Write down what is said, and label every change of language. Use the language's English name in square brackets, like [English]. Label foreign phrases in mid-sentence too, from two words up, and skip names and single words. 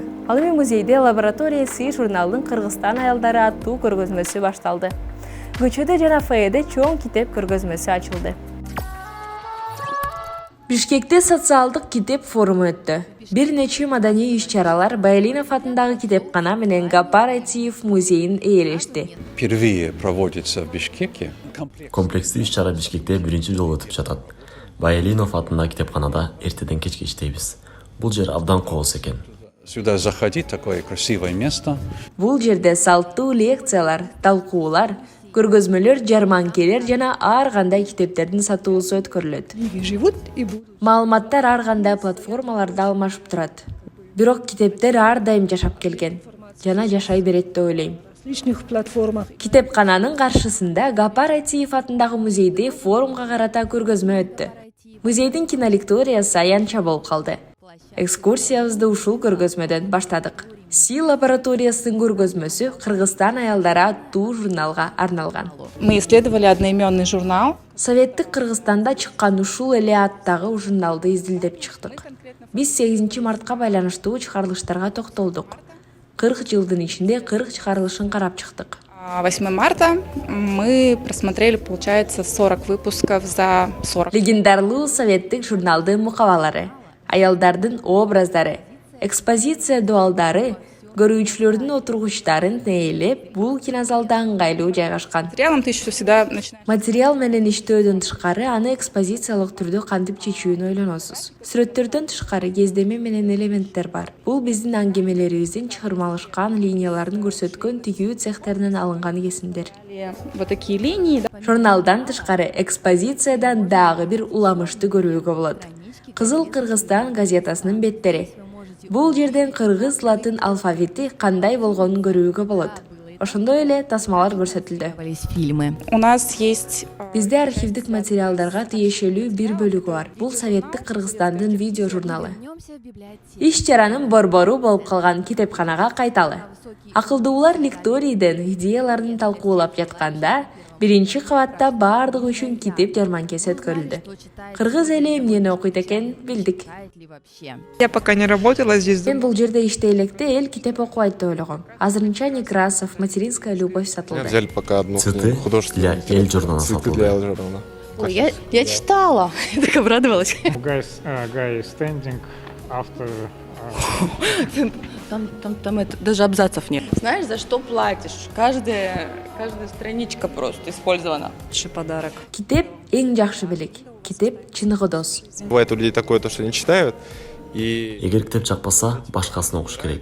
[Kyrgyz] Ал эми музейде лаборатория СИ журналдын Кыргызстан аялдары аттуу көргөзмөсү башталды. Көчөдө жана фойеде чоң китеп көргөзмөсү ачылды. Бишкекте социалдык китеп форуму өттү. Бир нече маданий иш-чаралар Баялинов атындагы китепкана менен Гапар Айтиев музейин ээлешти. [Russian] Впервые проводится в Бишкеке. [Kyrgyz] Комплекстүү иш-чара Бишкекте биринчи жолу өтүп жатат. Баялинов атындагы китепканада эртеден кечке иштейбиз. Бул жер абдан кооз экен. [Russian] Сюда заходить, такое красивое место. [Kyrgyz] Бул жерде салттуу лекциялар, талкуулар, көргөзмөлөр, жарманкелер жана ар кандай китептердин сатуусу өткөрүлөт. Маалыматтар ар кандай платформаларда алмашып турат. Бирок китептер ар дайым жашап келген жана жашай берет деп ойлойм. Китепкананын каршысында Гапар Айтиев атындагы музейде форумга карата көргөзмө өттү. Музейдин кинолекториясы аянча болуп калды. Экскурсиябызды ушул көргөзмөдөн баштадык. Си лабораториясынын көргөзмөсү Кыргызстан аялдары аттуу журналга арналган. [Russian] Мы исследовали одноименный журнал. [Kyrgyz] Советтик Кыргызстанда чыккан ушул эле аттагы журналды изилдеп чыктык. Биз 8 мартка байланыштуу чыгарылыштарга токтолдук. 40 жылдын ичинде 40 чыгарылышын карап чыктык. [Russian] 8 марта мы просмотрели, получается, 40 выпусков за 40. [Kyrgyz] Легендарлуу советтик журналдын мукабалары, аялдардын образдары, экспозиция дуалдары, көрүүчүлөрдүн отургучтарын нээлеп, бул кинозалда ыңгайлуу жайгашкан. [Russian] Материалом ты еще всегда начинаешь. [Kyrgyz] Материал менен иштөөдөн тышкары аны экспозициялык түрдө кантип чечүүнү ойлоносуз. Сүрөттөрдөн тышкары кездеме менен элементтер бар. Бул биздин аңгемелерибиздин чыгырмалышкан линияларын көрсөткөн тигүү цехтеринен алынган кесимдер. [Russian] Вот такие линии. [Kyrgyz] Журналдан тышкары экспозициядан дагы бир уламышты көрүүгө болот. Кызыл Кыргызстан газетасынын беттери. Бул жерден кыргыз латын алфавити кандай болгонун көрүүгө болот. Ошондой эле тасмалар көрсөтүлдү. [Russian] У нас есть... [Kyrgyz] Бизде архивдик материалдарга тиешелүү бир бөлүгү бар. Бул советтик Кыргызстандын видео журналы. Иш-чаранын борбору болуп калган китепканага кайталы. Акылдуулар лекторийден идеяларын талкуулап жатканда, биринчи кабатта баардык үчүн китеп жарманкеси өткөрүлдү. Кыргыз эли эмнени окуйт экен билдик. [Russian] Я пока не работала здесь. [Kyrgyz] Мен бул жерде иштей электе эл китеп окубайт деп ойлогом. Азырынча Некрасов, Материнская любовь сатылды. [Russian] Взяли пока одну [Kyrgyz] Цветы для Эль журнала сатылды. [Russian] Ой, я читала. Я так обрадовалась. Guy standing after... Там это, даже абзацев нет. Знаешь, за что платишь? Каждая страничка просто использована. Лучший подарок. [Kyrgyz] Китеп эң жакшы белек. Китеп чыныгы дос. [Russian] Бывает у людей такое, то, что не читают. [Kyrgyz] Эгер китеп жакпаса, башкасын окуш керек.